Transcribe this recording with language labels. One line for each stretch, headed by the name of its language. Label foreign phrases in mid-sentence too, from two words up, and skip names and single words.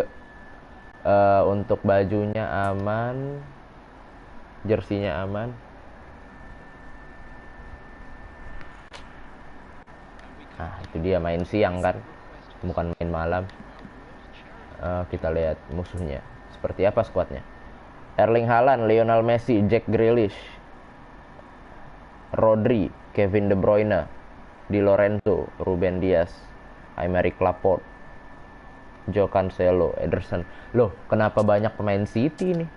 Indonesian: Untuk bajunya aman, jersinya aman. Nah, itu dia main siang kan, bukan main malam. Kita lihat musuhnya seperti apa skuadnya. Erling Haaland, Lionel Messi, Jack Grealish, Rodri, Kevin De Bruyne, Di Lorenzo, Ruben Dias, Aymeric Laporte, Joe Cancelo, Ederson. Loh, kenapa banyak pemain City nih?